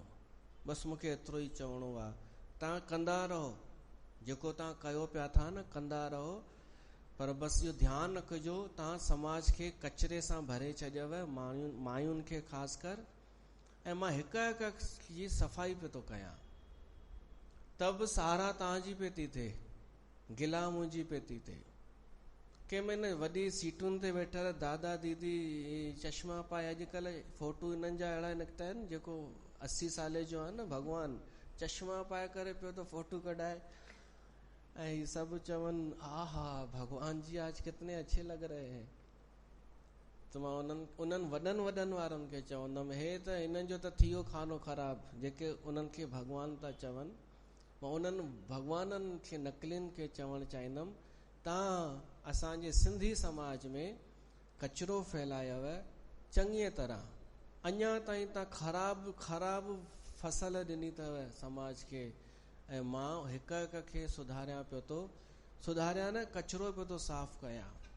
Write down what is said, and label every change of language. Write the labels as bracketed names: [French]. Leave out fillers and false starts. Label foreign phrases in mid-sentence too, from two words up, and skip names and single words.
[Sindhi] बसि मूंखे एतिरो ई चवणो आहे। तव्हां कंदा रहो जेको तव्हां कयो पिया था न, कंदा रहो, पर बसि इहो ध्यानु रखिजो तव्हां समाज खे कचिरे सां भरे छॾियव, मायुनि खे ख़ासि कर। ऐं मां हिकु हिकु जी सफ़ाई पियो थो कयां, त बि सारा तव्हांजी पे थी थिए, गिला मुंहिंजी पे थी थिए। कंहिंमें वॾी सीटुनि ते वेठल दादा दीदी चश्मा पाए, अॼुकल्ह फोटू इन्हनि जा अहिड़ा निकिता आहिनि, जेको 80 साले जो आहे न भॻवान, चश्मा पाए करे पियो तो फोटू कढाए, ऐं सब चवन आहा [Hindi] भगवान जी आज कितने अच्छे लग रहे हैं। [Sindhi] तो मां उन्हनि वॾनि वारनि खे चवंदुमि, हे त हिननि जो त थियो खानो ख़राबु, जेके उन्हनि खे भगवान था चवनि। मां उन्हनि भगवाननि खे नकलियुनि खे चवणु चाहींदुमि, तव्हां असांजे सिंधी समाज में कचिरो फैलायव चङीअ तरह, अञा ताईं तव्हां ख़राबु फसल ॾिनी अथव समाज खे, ऐं मां हिक हिक खे सुधारियां पियो थो, सुधारियां न, कचिरो पियो थो साफ़ कयां।